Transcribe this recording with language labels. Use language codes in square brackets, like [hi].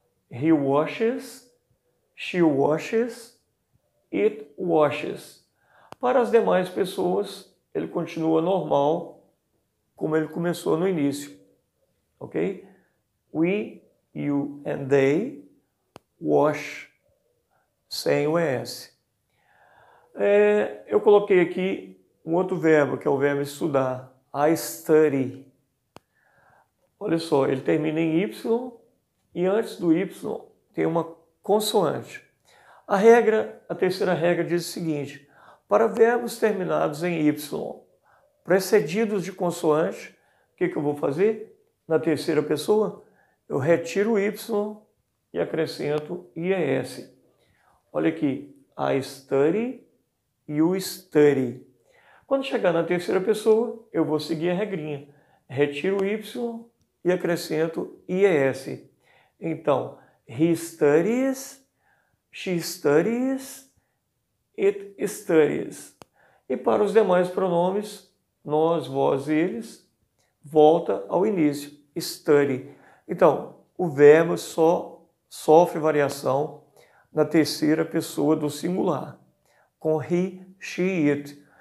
[en] He washes, she washes, it washes. [pt] Para as demais pessoas, ele continua normal, como ele começou no início. Ok? [en] We, you and they wash, [pt] sem o ES. Eu coloquei aqui um outro verbo, que é o verbo estudar. [en] I study. [pt] Olha só, ele termina em Y e antes do Y tem uma consoante. A terceira regra diz o seguinte: para verbos terminados em Y, precedidos de consoante, o que eu vou fazer? Na terceira pessoa, eu retiro o Y e acrescento IES. Olha aqui, [en] I study, you study. [pt] Quando chegar na terceira pessoa, eu vou seguir a regrinha. Retiro o Y e acrescento IES. Então, [en] he studies, she studies, it studies. [pt] E para os demais pronomes, nós, vós, eles, volta ao início, study. Então, o verbo só sofre variação na terceira pessoa do singular, com he, she, it.